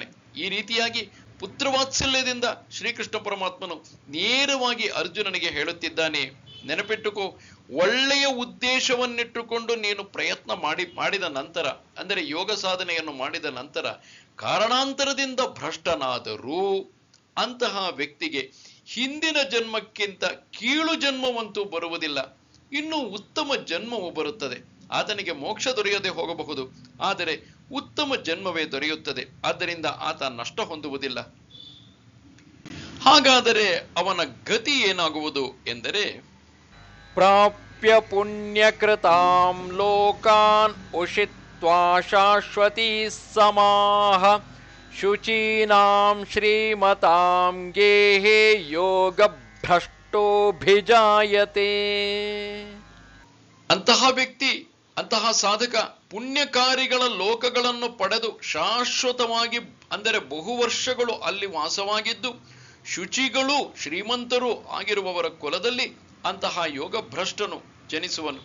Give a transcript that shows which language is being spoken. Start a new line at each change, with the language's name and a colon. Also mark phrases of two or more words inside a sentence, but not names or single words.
Kannada: ಈ ರೀತಿಯಾಗಿ ಪುತ್ರವಾತ್ಸಲ್ಯದಿಂದ ಶ್ರೀಕೃಷ್ಣ ಪರಮಾತ್ಮನು ನೇರವಾಗಿ ಅರ್ಜುನನಿಗೆ ಹೇಳುತ್ತಿದ್ದಾನೆ, ನೆನಪಿಟ್ಟುಕೋ, ಒಳ್ಳೆಯ ಉದ್ದೇಶವನ್ನಿಟ್ಟುಕೊಂಡು ನೀನು ಪ್ರಯತ್ನ ಮಾಡಿದ ನಂತರ, ಅಂದರೆ ಯೋಗ ಸಾಧನೆಯನ್ನು ಮಾಡಿದ ನಂತರ ಕಾರಣಾಂತರದಿಂದ ಭ್ರಷ್ಟನಾದರೂ ಅಂತಹ ವ್ಯಕ್ತಿಗೆ ಹಿಂದಿನ ಜನ್ಮಕ್ಕಿಂತ ಕೀಳು ಜನ್ಮವಂತೂ ಬರುವುದಿಲ್ಲ, ಇನ್ನು ಉತ್ತಮ ಜನ್ಮವು ಬರುತ್ತದೆ. ಆತನಿಗೆ ಮೋಕ್ಷ ದೊರೆಯದೆ ಹೋಗಬಹುದು, ಆದರೆ ಉತ್ತಮ ಜನ್ಮವೇ ದೊರೆಯುತ್ತದೆ. ಆದ್ದರಿಂದ ಆತ ನಷ್ಟ ಹೊಂದುವುದಿಲ್ಲ. ಹಾಗಾದರೆ ಅವನ ಗತಿ ಏನಾಗುವುದು ಎಂದರೆ,
Sanskrit: ಪ್ರಾಪ್ಯ ಪುಣ್ಯಕೃತಾಂ ಲೋಕಾನ್ ಉಷಿತ್ವಾ ಶಾಶ್ವತೀ ಸಮಾಹ ಶುಚೀನಾಂ ಶ್ರೀಮತಾಂ ಗೇಹೇ ಯೋಗ ಭ್ರಷ್ಟೋಭಿಜಾಯತೆ.
Kannada: ಅಂತಹ ವ್ಯಕ್ತಿ, ಅಂತಹ ಸಾಧಕ ಪುಣ್ಯಕಾರಿಗಳ ಲೋಕಗಳನ್ನು ಪಡೆದು ಶಾಶ್ವತವಾಗಿ, ಅಂದರೆ ಬಹುವರ್ಷಗಳು ಅಲ್ಲಿ ವಾಸವಾಗಿದ್ದು ಶುಚಿಗಳು ಶ್ರೀಮಂತರು ಆಗಿರುವವರ ಕುಲದಲ್ಲಿ ಅಂತಹ ಯೋಗ ಭ್ರಷ್ಟನು ಜನಿಸುವನು.